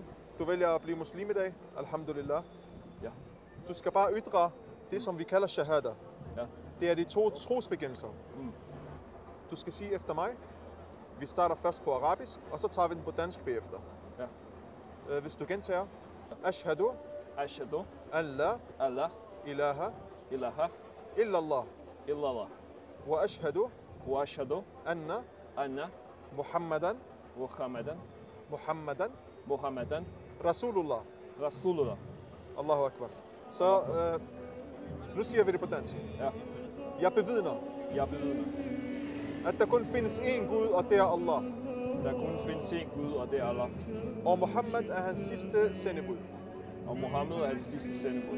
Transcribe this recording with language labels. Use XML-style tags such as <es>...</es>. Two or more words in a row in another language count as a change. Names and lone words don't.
<da>Du vælger at blive muslim i dag. Alhamdulillah. Ja. Du skal bare ytre det, som vi kalder shahada. Ja. Det er de 2 trosbekendelser. Mm. Du skal sige efter mig. Vi starter først på arabisk, og så tager vi den på dansk bagefter. Ja. Hvis du gentager.</da> <ar>Ashhadu Ashhadu أن لا أن لا ilaha ilaha illallah. illallah وأشهد وأشهد anna anna Muhammadan Muhammadan Rasulullah. Rasulullah. الله أكبر.</ar> <da>Så nu siger vi det på dansk. Ja. Jeg bevidner, Jeg bevidner, at der kun findes én Gud, og det er Allah. der kun findes en Gud, og det er Allah. Og Muhammad er hans sidste sendebud. Og Mohammed er det sidste sendebud.</da>